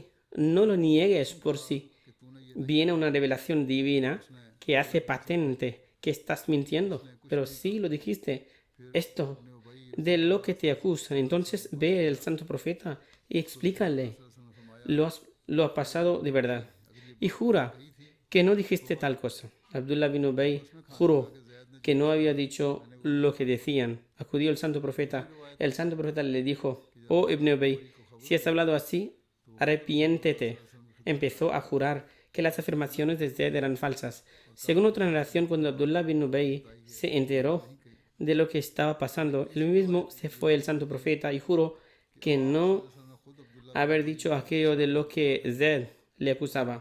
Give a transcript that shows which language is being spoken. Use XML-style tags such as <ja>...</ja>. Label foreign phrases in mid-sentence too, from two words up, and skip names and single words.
<es>No lo niegues por si viene una revelación divina que hace patente que estás mintiendo. Pero si lo dijiste esto de lo que te acusan, entonces ve al santo profeta y explícale lo ha pasado de verdad. Y jura que no dijiste tal cosa. Abdullah bin Ubay juró que no había dicho lo que decían. Acudió el santo profeta. El santo profeta le dijo: oh Ibn Ubay, si has hablado así, arrepiéntete. Empezó a jurar que las afirmaciones de Zayd eran falsas. Según otra narración, cuando Abdullah bin Ubay se enteró de lo que estaba pasando, él mismo se fue al santo profeta y juró que no haber dicho aquello de lo que Zayd le acusaba.</es>